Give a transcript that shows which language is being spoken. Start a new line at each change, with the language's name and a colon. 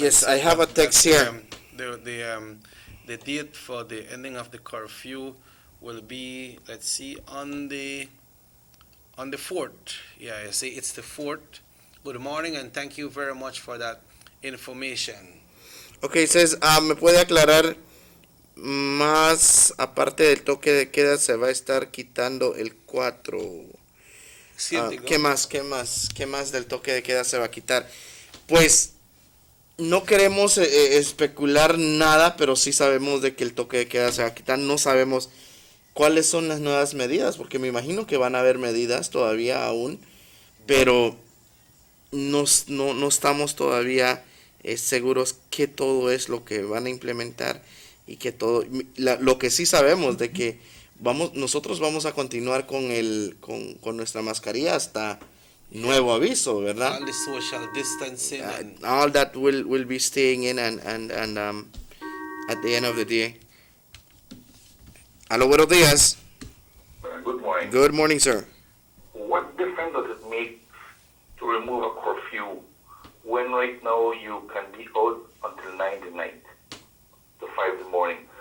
English: Yes, I have a text here. The date for the ending of the curfew will be, let's see, on the 4th. Yeah, I see it's the 4th. Good morning and thank you very much for that information. Okay, it says,
Spanish: ¿me puede aclarar más aparte del toque de queda se va a estar quitando el 4? ¿Qué más del toque de queda se va a quitar? Pues no queremos especular nada, pero sí sabemos de que el toque de queda se va a quitar. No sabemos cuáles son las nuevas medidas, porque me imagino que van a haber medidas todavía aún, pero no estamos todavía seguros qué todo es lo que van a implementar y que todo. Lo que sí sabemos de que nosotros vamos a continuar con nuestra mascarilla hasta nuevo aviso, ¿verdad?
English: All the social distancing. All that will be staying in and at the end of the day. Hello,
Spanish: buenos días.
English: Good morning. Good morning, sir. What difference does it make to remove a curfew when right now you can be out until 9 at night to 5 in the morning?